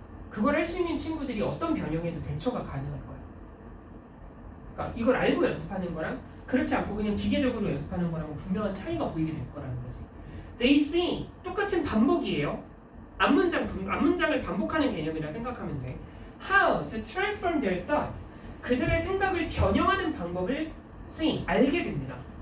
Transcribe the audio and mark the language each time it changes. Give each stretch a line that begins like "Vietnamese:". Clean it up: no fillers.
Korean: 그걸 할 수 있는 친구들이 어떤 변형에도 대처가 가능할 거야. 그러니까 이걸 알고 연습하는 거랑 그렇지 않고 그냥 기계적으로 연습하는 거랑은 분명한 차이가 보이게 될 거라는 거지.
English: They see
Korean: 똑같은 반복이에요. 앞문장을 반복하는 개념이라 생각하면 돼.
English: How to transform their thoughts.
Korean: 그들의 생각을 변형하는 방법을 see, 알게 됩니다.